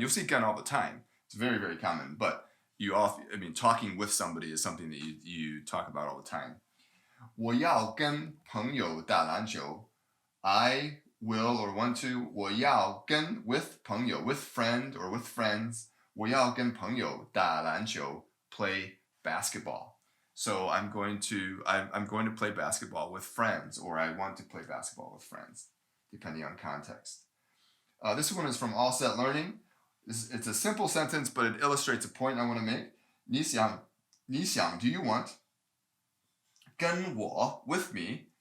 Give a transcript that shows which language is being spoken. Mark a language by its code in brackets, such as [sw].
[en] You'll see 跟 all the time. It's very, very common. But talking with somebody is something that you talk about all the time. [zh] 我要跟朋友打篮球. [en] I will or want to. [zh] 我要跟 [en] with [zh] 朋友, [en] with friend or with friends. [zh] 我要跟朋友打篮球, [en] play basketball. So I'm going to play basketball with friends, or I want to play basketball with friends, depending on context. This one is from All Set Learning. It's a simple sentence, but it illustrates a point I want to make. [zh] 你想, [en] do you want? [zh] 跟我 [en] with me.